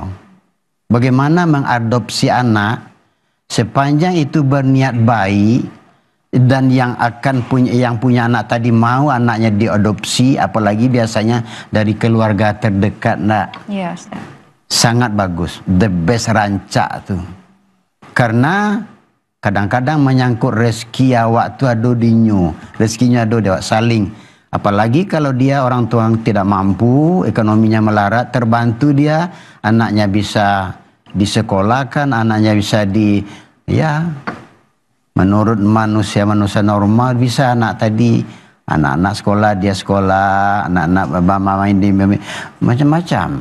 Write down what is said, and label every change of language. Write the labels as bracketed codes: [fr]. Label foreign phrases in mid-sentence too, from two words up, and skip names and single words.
[id] Bagaimana mengadopsi anak sepanjang itu berniat baik dan yang punya anak tadi mau anaknya diadopsi, apalagi biasanya dari keluarga terdekat, ndak. Iya, Ustaz. Sangat bagus, [en] the best [min] rancak tuh. [id] Karena kadang-kadang menyangkut rezeki [min] awak tu ado dinyo, [id] rezekinya ado dia saling. Apalagi kalau dia orang tua yang tidak mampu, ekonominya melarat, terbantu dia, anaknya bisa disekolahkan, anaknya bisa menurut manusia normal bisa anak-anak sekolah, dia sekolah, anak-anak main di macam-macam.